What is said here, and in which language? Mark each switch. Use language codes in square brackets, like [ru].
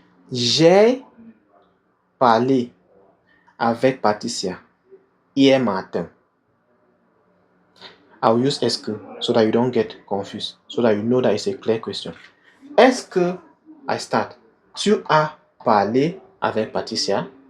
[fr] J'ai parlé avec Patricia hier matin. [en] I'll use [fr] est-ce que [en] so that you don't get confused, so that you know that it's a clear question. [fr] Est-ce que [en] I start? [fr] Tu as parlé avec Patricia?